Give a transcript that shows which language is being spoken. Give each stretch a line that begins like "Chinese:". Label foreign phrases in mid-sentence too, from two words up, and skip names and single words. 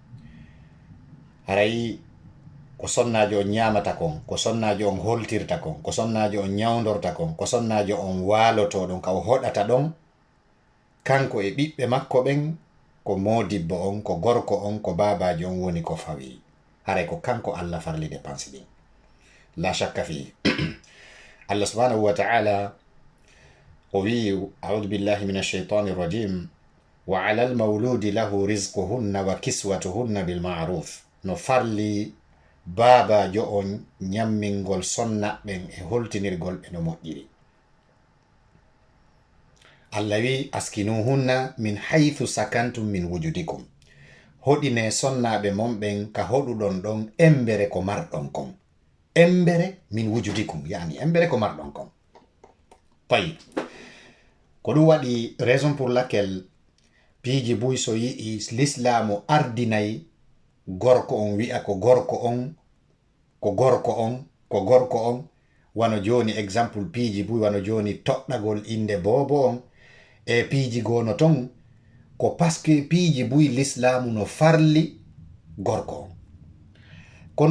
Fula: haray ko sonnajo on ñamata kon ko sonnajo on holtirta kon ko sonnajo on ñawdorta kon ko sonnajo on waloto ɗon ka o hoɗata ɗon kanko e ɓiɓɓe makko ɓen ko modibbo on ko gorko on ko babaji on woni ko fawi haray ko kanko Allah farli dépense ɗin
Arabic: لا شك في الله سبحانه وتعالى
Fula: o wi
Arabic: أعوذ بالله من الشيطان الرجيم وعلى المولود له رزقهن وكسوتهن بالمعروف
Fula: no farli babajo on ñammingol sonnaɓen e holtinirgol ɓe no moƴƴiri. Allah wi
Arabic: أسكنوهن من حيث سكنتم من وجدكم
Fula: hoɗine sonnaɓe mon ɓen ka hoɗuɗon ɗon embere ko marɗon kon embere
Arabic: من وجدكم
Fula: yani embere ko marɗon kon tayi ko ɗum waɗi
French: raison pour laquelle
Fula: piiji buy so yi'i l'islamu ardinayi gorko on wi'a ko gorko on ko gorko on ko gorko on wano joni exemple piiji buy wano joni toɗɗagol inde bobo on e piiji gono ton ko paske piiji buy l'islamu no farli gorko on kono